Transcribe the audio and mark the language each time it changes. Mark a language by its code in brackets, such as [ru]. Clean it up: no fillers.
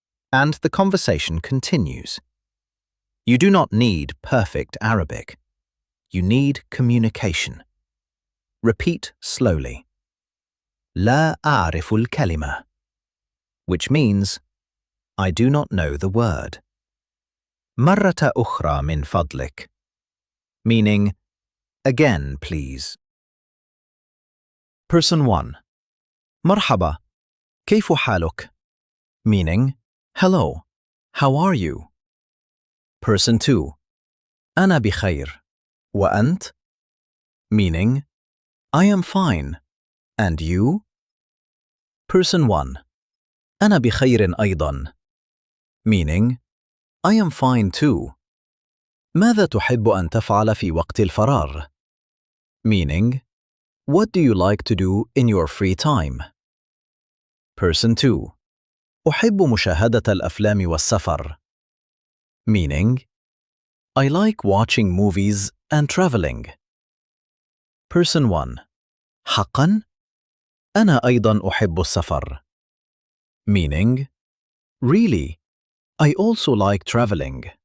[en] And the conversation continues. You do not need perfect Arabic. You need communication. Repeat slowly. [ar] لا أعرف الكلمة, [en] which means I do not know the word. [ar] مرة أخرى من فضلك, [en] meaning again, please. [ar] Person 1. مرحبا, كيف حالك? [en] Meaning, hello, how are you? [ar] Person 2. أنا بخير. وأنت? [en] Meaning, I am fine. And you? [ar] Person 1. أنا بخير أيضا. Meaning, [en] I am fine too. [ar] ماذا تحب أن تفعل في وقت الفراغ? [en] Meaning, what do you like to do in your free time? Person 2. [ar] أحب مشاهدة الأفلام والسفر. [en] Meaning, I like watching movies and traveling. [ar] Person 1. حقاً؟ أنا أيضاً أحب السفر. [en] Meaning, really, I also like traveling.